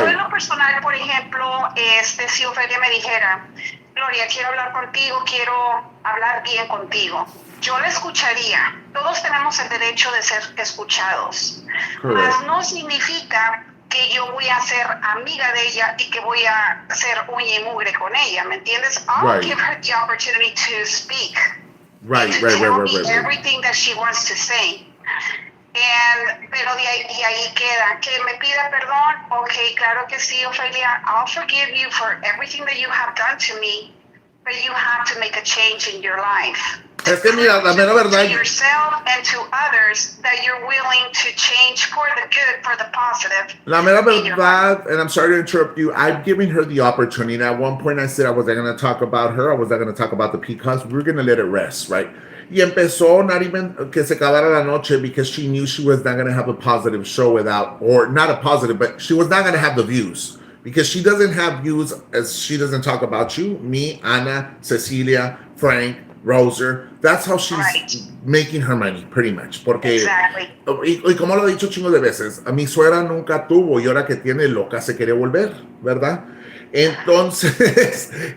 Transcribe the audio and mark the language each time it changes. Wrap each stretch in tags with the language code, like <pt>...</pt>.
<es>Yo en lo personal, por ejemplo, si Ofelia me dijera, Gloria, quiero hablar contigo, quiero hablar bien contigo, yo la escucharía. Todos tenemos el derecho de ser escuchados. Mas no significa que yo voy a ser amiga de ella y que voy a ser uña y mugre con ella, ¿me entiendes?</es> <en>I'll give her the opportunity to speak. Right. Everything that she wants to say.</en> <es>Pero de ahí queda. Que me pida perdón, okay, claro que sí,</es> <en>Ofelia, I'll forgive you for everything that you have done to me, but you have to make a change in your life.</en> <es>Es que mira, la mera verdad.</es> <en>To yourself and to others that you're willing to change for the good, for the positive.</en> <es>La mera verdad,</es> <en>and I'm sorry to interrupt you, I've given her the opportunity. At one point I said I wasn't going to talk about her, I wasn't going to talk about the Peacocks, we were going to let it rest, right?</en> <es>Y empezó</es> <en>not even</en> <es>que se acabara la noche</es> <en>because she knew she was not going to have a positive show without, or not a positive, but she was not going to have the views. Because she doesn't have views, as she doesn't talk about you, me, Ana, Cecilia, Frank, Roser. That's how she's making her money, pretty much.</en> <es>Porque,</es> <en>exactly.</en> <es>Y como lo he dicho chingos de veces, a mi suegra nunca tuvo y ahora que tiene loca se quiere volver, ¿verdad? Entonces,</es>